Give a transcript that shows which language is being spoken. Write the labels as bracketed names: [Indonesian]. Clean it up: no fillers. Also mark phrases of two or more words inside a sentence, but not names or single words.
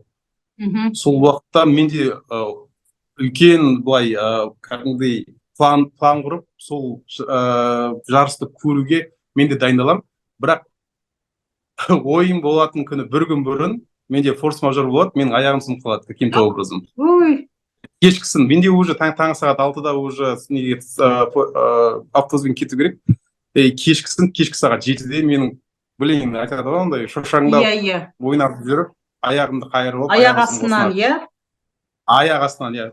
[Kazakh] Сол уақытта менде үлкен былай кәдімгідей план құрып, сол жарысты көруге менде дайындалам. Бірақ ойым болатын күні бір күн бұрын менде форс-мажор болады, менің аяғым сынып қалады [Russian] каким-то образом. [Kazakh] Кешкісін, менде уже таңғы сағат 6-да уже автобуспен кету керек. Кешкі сағат 7-де менің, білейін, айтады ғой, ондай шошаңдап ойнап жүріп, аяғымды қайырып алып, аяқ астынан, иә? Аяқ астынан, иә.